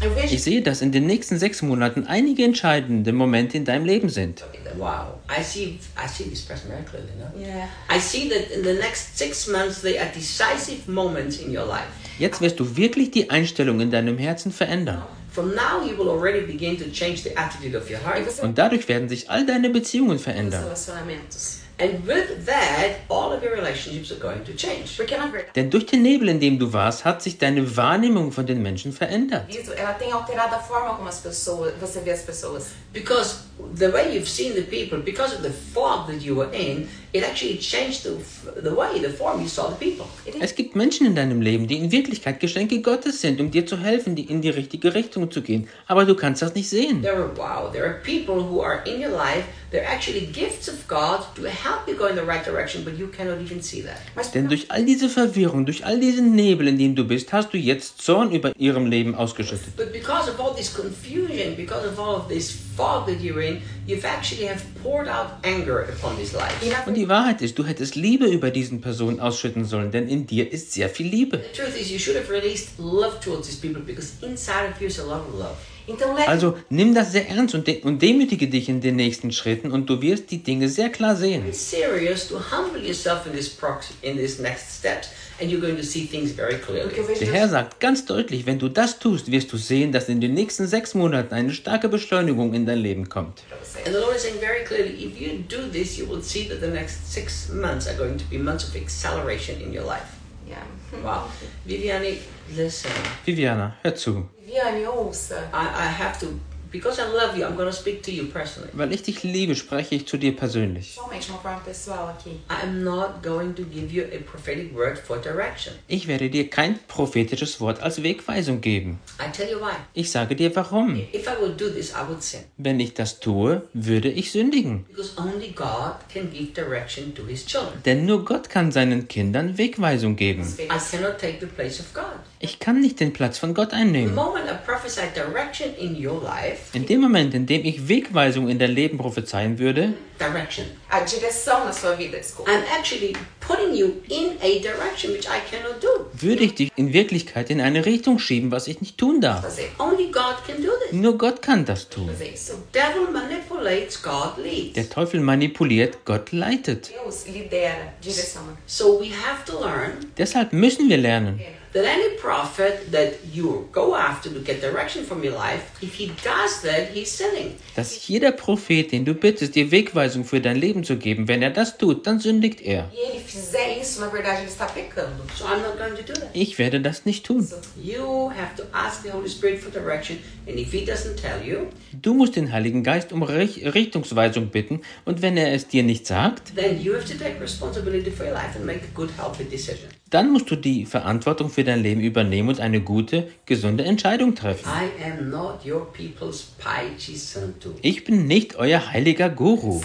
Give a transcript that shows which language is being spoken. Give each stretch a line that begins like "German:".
German: Ich sehe, dass in den nächsten 6 Monaten einige entscheidende Momente in deinem Leben sind.
English: Wow, I see this person very clearly, no? Yeah. I see that in the next 6 months they are decisive moments in your life.
German: Jetzt wirst du wirklich die Einstellung in deinem Herzen verändern.
English: From now you will already begin to change the attitude of your heart.
German: Und dadurch werden sich all deine Beziehungen verändern.
English: And with that, all of your relationships are going to change.
German: Denn durch den Nebel, in dem du warst, hat sich deine Wahrnehmung von den Menschen verändert.
Portuguese: Ela tem alterado a forma como as pessoas, você vê as pessoas.
English: Because the way you've seen the people, because of the fog that you were in, it actually changed the form you saw the people.
German: Es gibt Menschen in deinem Leben, die in Wirklichkeit Geschenke Gottes sind, um dir zu helfen, in die richtige Richtung zu gehen. Aber du kannst das nicht sehen.
English: There are people who are in your life, they're actually gifts of God to help you go in the right direction, but you cannot even see that.
German: Denn durch all diese Verwirrung, durch all diesen Nebel, in dem du bist, hast du jetzt Zorn über ihrem Leben ausgeschüttet.
English: But because of all this confusion, because of all of this fog that you're in, you've actually have poured out anger upon this life.
German: Und die Wahrheit ist, du hättest Liebe über diesen Personen ausschütten sollen, denn in dir ist sehr viel Liebe.
English: The truth is, you should have released love towards these people because inside of you is a lot of love.
German: Also nimm das sehr ernst und demütige dich in den nächsten Schritten und du wirst die Dinge sehr klar sehen. Der Herr sagt ganz deutlich, wenn du das tust, wirst du sehen, dass in den nächsten 6 Monaten eine starke Beschleunigung in dein Leben kommt.
English: And the Lord is saying very clearly, if you do this, you will see that the next 6 months are going to be months of acceleration in your life. Yeah. Wow. Viviane, listen.
German: Viviana, hör zu.
English: I have to, because I love you, I'm going to speak to you personally.
German: Weil ich dich liebe, spreche ich zu dir persönlich.
English: I am not going to give you a prophetic word for direction.
German: Ich werde dir kein prophetisches Wort als Wegweisung geben.
English: I tell you why.
German: Ich sage dir warum.
English: If I would do this, I would sin.
German: Wenn ich das tue, würde ich sündigen.
English: Because only God can give direction to his children.
German: Denn nur Gott kann seinen Kindern Wegweisung geben.
English: I cannot take the place of God.
German: Ich kann nicht den Platz von Gott einnehmen.
English: The moment I prophesy direction in your life,
German: in dem Moment, in dem ich Wegweisung in dein Leben prophezeien würde,
English: direction.
Portuguese: A direção na sua vida, desculpa.
English: I'm actually putting you in a direction which I cannot do.
German: Würde ich dich in Wirklichkeit in eine Richtung schieben, was ich nicht tun darf.
English: Only God can do this.
German: Nur Gott kann das tun.
English: So devil manipulates, God leads.
German: Der Teufel manipuliert, Gott leitet.
Portuguese: Deus lidera, direção.
English: So we have to learn,
German: deshalb müssen wir lernen,
English: that any prophet that you go after to get direction from your life, if he does that, he's sinning.
German: Dass jeder Prophet, den du bittest, dir Wegweisung für dein Leben zu geben, wenn er das tut, dann sündigt er.
Portuguese: E ele fizer isso, na verdade, ele está pecando.
English: So I'm not going to do that.
German: Ich werde das nicht tun.
English: So you have to ask the Holy Spirit for direction, and if he doesn't tell you,
German: du musst den Heiligen Geist um Richtungsweisung bitten, und wenn er es dir nicht sagt,
English: then you have to take responsibility for your life and make a good, healthy decision.
German: Dann musst du die Verantwortung für dein Leben übernehmen und eine gute, gesunde Entscheidung treffen.
English: I am not your people's Paichi Santo.
German: Ich bin nicht euer heiliger Guru.